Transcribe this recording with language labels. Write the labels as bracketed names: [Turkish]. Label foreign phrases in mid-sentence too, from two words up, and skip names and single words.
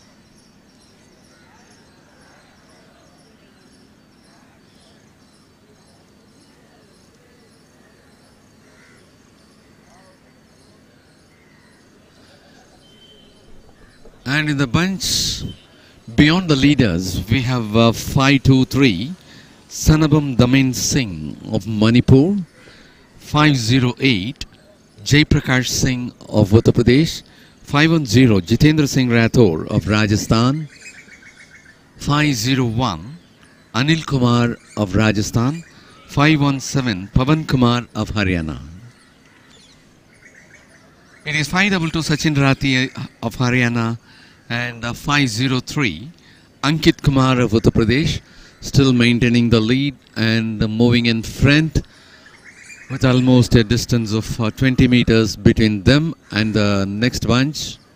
[English] And in the bunch beyond the leaders, we have 523 Sanabam Damin Singh of Manipur, 508 Jaiprakash Singh of Uttar Pradesh, 510 Jitendra Singh Rathore of Rajasthan, 501 Anil Kumar of Rajasthan, 517 Pavan Kumar of Haryana. It is 522 Sachin Rathi of Haryana and 503 Ankit Kumar of Uttar Pradesh still maintaining the lead and moving in front with almost a distance of 20 meters between them and the next bunch.